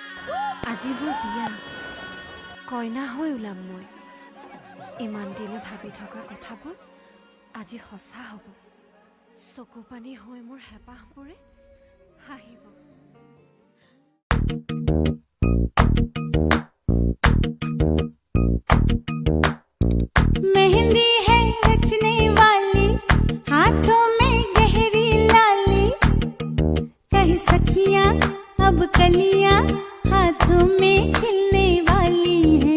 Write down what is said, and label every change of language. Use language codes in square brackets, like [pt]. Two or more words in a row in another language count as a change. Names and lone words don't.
[as] আজি মোৰ বিয়া, কইনা হৈ ওলাম মই। ইমান দিনে ভাবি থকা কথাবোৰ আজি সঁচা হ'ব। চকু পানী হৈ মোৰ হেঁপাহবোৰে হাঁহিব। [hi] मेहंदी है रचने वाली, हाथों में गहरी लाली, कहीं सखियां अब कलियां हाथों में खिलने वाली हैं।